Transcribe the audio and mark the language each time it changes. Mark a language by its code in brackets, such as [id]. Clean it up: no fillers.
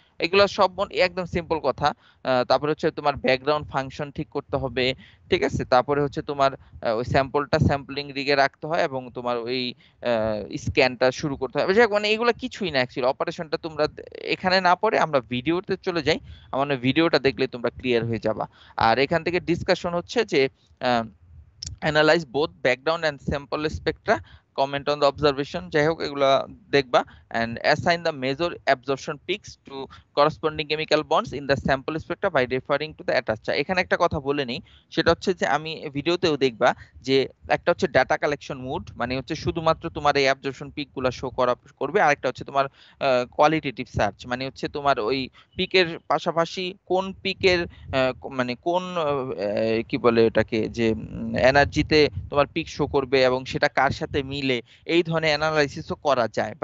[bn] এগুলো সব একদম সিম্পল কথা। তারপরে হচ্ছে তোমার ব্যাকগ্রাউন্ড ফাংশন ঠিক করতে হবে, ঠিক আছে। তারপরে হচ্ছে তোমার ওই স্যাম্পলটা স্যাম্পলিং রিগে রাখতে হয় এবং তোমার ওই স্ক্যানটা শুরু করতে হবে। যাই হোক, মানে এগুলো কিছুই না অ্যাকচুয়ালি, অপারেশনটা তোমরা এখানে না পড়ে আমরা ভিডিওতে চলে যাই, আমার ভিডিওটা দেখলে তোমরা ক্লিয়ার হয়ে যাবা। আর এখান থেকে ডিসকাশন হচ্ছে যে [en] analyze both background and sample spectra, comment on the observation, [bn] যাই হোক এগুলা দেখবা, [en] and assign the major absorption peaks to corresponding chemical bonds in the sample spectra by referring to the attached chart। [bn] এখানে একটা কথা বলে নেই, সেটা হচ্ছে যে আমি ভিডিওতেও দেখবা যে একটা হচ্ছে ডাটা কালেকশন মোড, মানে হচ্ছে শুধুমাত্র তোমার এই অ্যাবজর্পশন পিক গুলা শো করবে, আরেকটা হচ্ছে তোমার কোয়ালিটেটিভ সার্চ, মানে হচ্ছে তোমার ওই পিকের পাশাপাশি কোন পিকের মানে কোন কি বলে এটাকে যে এনার্জিতে তোমার পিক শো করবে এবং সেটা কার সাথে মিলে, এই ধরনের অ্যানালাইসিসও করা যায়।